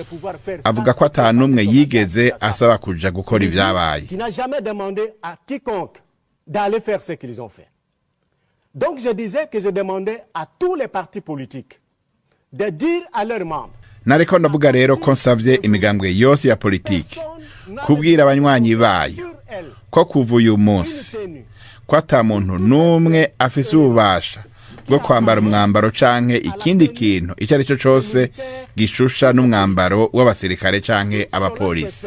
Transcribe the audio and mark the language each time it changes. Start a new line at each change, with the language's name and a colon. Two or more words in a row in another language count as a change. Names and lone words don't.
Rundi: Avuga ko atanumwe yigeze asaba kuja gukora ibyabaye.
French: qui n'a jamais demandé à quiconque d'aller faire ce qu'ils ont fait. Donc je disais que je demandais à tous les partis politiques de dire à leurs membres,
Rundi: nariko ndavuga rero ko nsavye imigambwe yose ya politiki kubwira abanywanyi bayo ko kuva uyu munsi ko ata muntu n'umwe afise ububasha bwo kwambara umwambaro canke ikindi kintu icyo ari cyo cyose gishusha n'umwambaro w'abasirikare canke abapolisi.